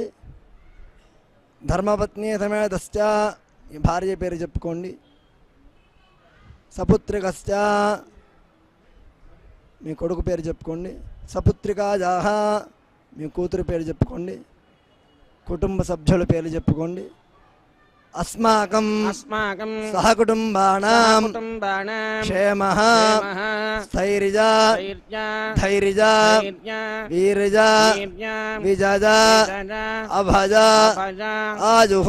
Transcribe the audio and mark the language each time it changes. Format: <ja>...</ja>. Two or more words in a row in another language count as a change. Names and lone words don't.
<sa>ధర్మపత్ని సమేతశ్చ</sa> <te>మీ భార్య పేరు చెప్పుకోండి. సపుత్రికశ్చ మీ కొడుకు పేరు చెప్పుకోండి. సపుత్రికాజాహ మీ కూతురు పేరు చెప్పుకోండి. కుటుంబ సభ్యుల పేరు చెప్పుకోండి.</te> <sa>అస్మాకం अस्माकं సహకుటుంబానాం कुटुम्बानां క్షేమః क्षेमः స్థైర్య धैर्य ధైర్య धैर्य వీర్య वीर्य విజయ विजय అభజ अभज ఆజుః</sa>